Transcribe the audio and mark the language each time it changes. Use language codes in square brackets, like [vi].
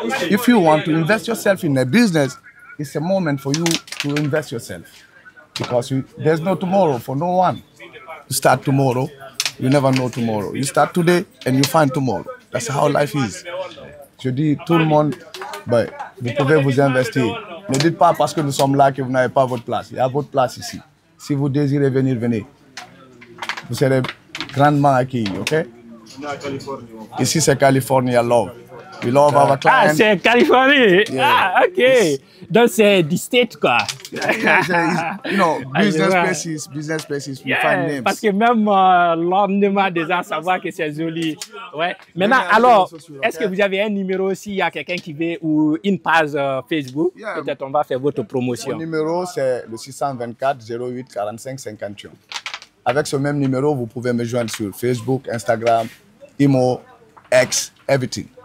[en] If you want to invest yourself in a business, it's a moment for you to invest yourself. Because there's no tomorrow for no one. You start tomorrow, you never know tomorrow. You start today and you find tomorrow. That's how life is. [fr] Je dis tout le monde, ben, vous pouvez vous investir. Ne dites pas parce que nous sommes là que vous n'avez pas votre place. Il y a votre place ici. Si vous désirez venir, venez. Vous serez grandement accueillis, ok? Ici, c'est Californie, [en] I love. We love our clients. [fr] Ah, c'est Californie. [en] Yeah. [fr] Ah, ok. Donc, c'est du state, quoi. [en] You know, business places, we find names. [fr] Parce que même l'ornement des gens, savoir que c'est joli. Ouais. Maintenant, alors, est-ce que vous avez un numéro aussi, il y a quelqu'un qui veut, ou une page Facebook? [en] Yeah. [fr] Peut-être on va faire votre promotion. Mon numéro, c'est le 624 08 45 51. Avec ce même numéro, vous pouvez me joindre sur Facebook, Instagram, Imo, X, everything.